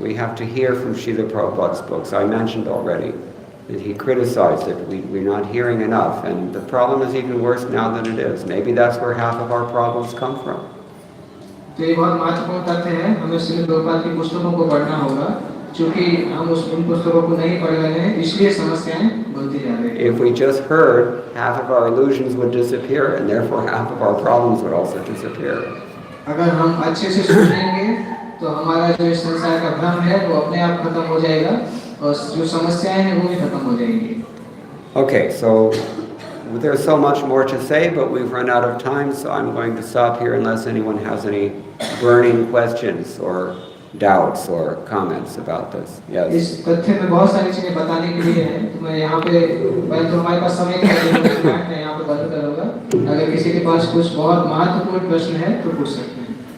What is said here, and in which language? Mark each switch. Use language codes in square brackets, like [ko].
[en] We have to hear from Srila Prabhupada's books. I mentioned already that he criticized that we're not hearing enough, and the problem is even worse now than it is. Maybe that's where half of our problems come from. [hi] तो ये बहुत महत्वपूर्ण तथ्य है, हमें श्री प्रभुपाद की पुस्तकों को पढ़ना होगा. चूँकि हम उन पुस्तकों को नहीं पढ़ रहे हैं, इसलिए समस्याएं बढ़ती जा रही हैं। [en] If we just heard, half of our illusions would disappear, and therefore half of our problems would also disappear. [hi] अगर हम अच्छे से सुनेंगे तो हमारा जो इस संसार का भ्रम है वो अपने आप खत्म हो जाएगा और जो समस्याएं हैं वो भी खत्म हो जाएंगी। [en] Okay, so there's so much more to say, but we've run out of time, so I'm going to stop here unless anyone has any burning questions or doubts or comments about this. Yes. [hi] इस तथ्य में बहुत सारी चीजें बताने के लिए हैं, तो मैं यहाँ पे तो हमारे पास समय का मैं यहाँ पे बंद करूँगा। अगर किसी के पास कुछ बहुत महत्वपूर्ण प्रश्न है तो पूछ सकते हैं।